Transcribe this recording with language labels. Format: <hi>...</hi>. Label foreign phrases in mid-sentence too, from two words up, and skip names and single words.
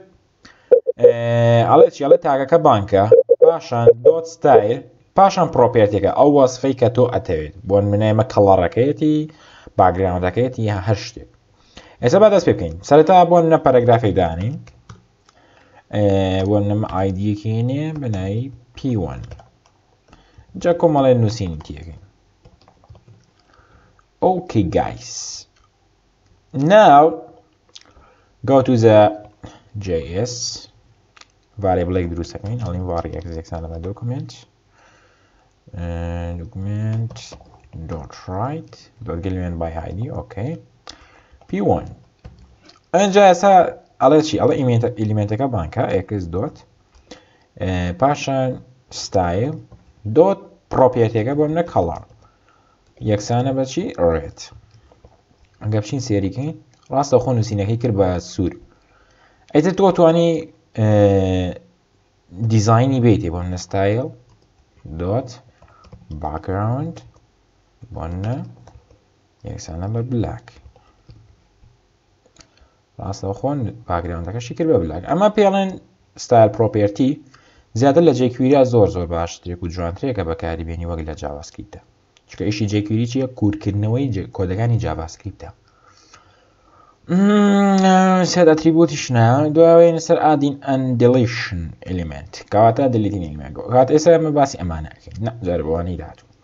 <ckb>ئەڵێ چی ئەڵێ تاگەکە بانکە، پاشان دۆت ستایل، پاشان پرۆپێرتێکە ئەو وەسفەی کە تۆ ئەتەوێت بۆ منێمە کەڵەڕەکەیەتی باگراوندەکەیەتی یا هەر شتێک. ئێستا با دەست پێ بکەین. سەرەتا بۆ نە پەرەگرافێک دانین، بۆ نەمە ئایدیەکەینێ بنایی P1 جا کۆمەڵێ نووسینی تیەکەین.</ckb> <en>Okay guys, now go to the JS variable</en> <ckb>دروستەکەین ئەڵین واری execsan لەمە document</ckb> <en>dot write dot element by id okay P1</en> <ckb>ئەنجا ئێستا ئەڵێ چی ئەڵێ ئیلیمنتەکە بانکە</ckb> <en>x dot</en> <ckb>پاشان</ckb> <en>style dot</en> <ckb>propertyەکە بۆ منە color یەکسانە بەچی ڕێت. ئەگە بچین سێریکەین ڕاستە خۆ نووسینەکەی کرد بە سوور. ئەیتر تۆ توانی دیزاینی بێتێ بۆ منە</ckb> <en>style dot background</en> <ckb>بۆ منە یەکسانە بە black. ڕاستە خۆن باگراوندەکەشی کرد بە black. ئەمە پێڵێن</ckb> <en>style property</en> <ckb>زیاتر لە jQuery زۆر باشترێک و جوانترێکە بەکاری بێنی وەک لە JavaScriptە. چکە ئیشی jQuery چیە؟ کورتکردنەوەی کۆدەکانی JavaScriptە. سێت ئەتریبوتیشنە دوایێنە سەر</ckb> <en>adding and deletion element</en> <ckb>کەواتە</ckb> <en>deleting element</en> <ckb>کات ئێستا ئەمە باسی ئەمانەکەین. نە جاربوانی داهاتوو</ckb>